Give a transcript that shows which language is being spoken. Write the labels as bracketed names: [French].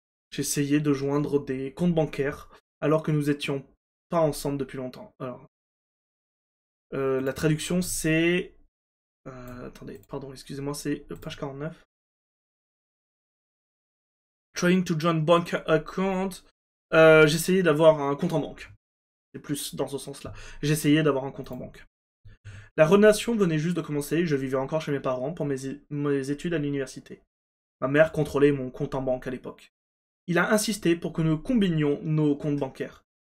[French] J'essayais de joindre des comptes bancaires alors que nous étions pas ensemble depuis longtemps. Alors, la traduction c'est... attendez, pardon, excusez-moi, c'est page 49. [English] Trying to join bank account. [French] J'essayais d'avoir un compte en banque. C'est plus dans ce sens-là. J'essayais d'avoir un compte en banque. La relation venait juste de commencer, je vivais encore chez mes parents pour mes études à l'université. Ma mère contrôlait mon compte en banque à l'époque. Il a insisté pour que nous combinions nos comptes bancaires.